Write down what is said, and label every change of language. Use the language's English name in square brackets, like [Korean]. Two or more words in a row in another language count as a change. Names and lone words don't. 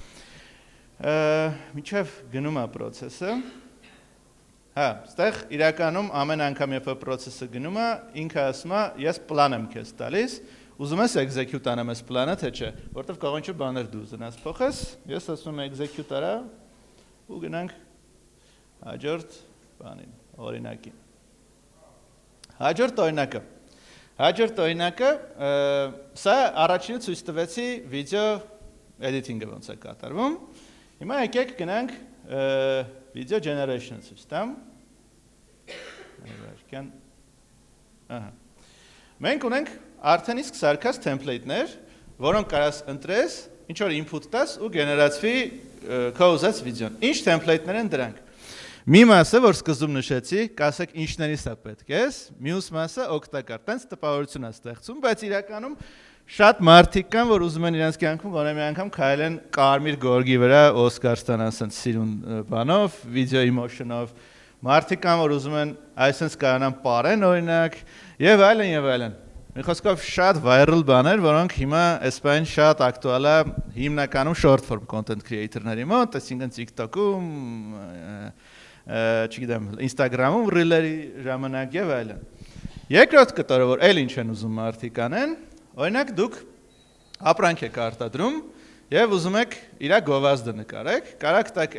[Armenian] Միջև գնում է process-ը, հա, ստեղ իրականում ամեն անգամ երբ process-ը գնում է, ինքը ասում է, ես պլան եմ քեզ տալիս, ուզում ես execute անեմ այս պլանը, թե չէ, որտեվ կարող ինչ-որ բաներ դու ուզենաս փոխես, ես ասում եմ execute արա ու գնանք հաջորդ բանին, օրինակին։ Հաջորդ օրինակը, սա առաջինը ցույց տվեցի վիդեո editing-ը ոնց է կատարվում։ Հիմա եկեք գնանք [English] video generation-ը [Armenian] ցույց տամ։ Մենք ունենք արդեն իսկ սարքած template-ներ, որոնք կարաս ընտրես, ինչ որ input տաս ու գեներացվի քո ուզած վիդեոն։ Ինչ template-ներ են դրանք։ Մի մասը, որ սկզբում նշեցի, կասեք ինչներից է պետք է, մյուս մասը օգտակար, տենց տպավորություն է ստեղծում, բայց իրականում շատ մարդիկ կան, որ ուզում են իրենց կյանքում գոնե մի անգամ քայլեն կարմիր գորգի վրա Օսկար ստանան ասենց սիրուն բանով, [English] video emotion-ով։ [Armenian] Մարդիկ կան, որ ուզում են այսպես կարողանան պարեն օրինակ եւ այլն եւ այլն։ Մի խոսքով շատ viral բաներ, որոնք հիմա այսպես շատ ակտուալ է հիմնականում [English] short form content creator-ների [Armenian] մոտ, այսինքն TikTok-ում, չգիտեմ, Instagram-ում reel-երի ժամանակ եւ այլն։ Երկրորդ կտորը, որ այլ ինչ են ուզում մարդիկ անեն, օրինակ դուք ապրանք եք արտադրում եւ ուզում եք իր գովազդը նկարեք, կարաք տակ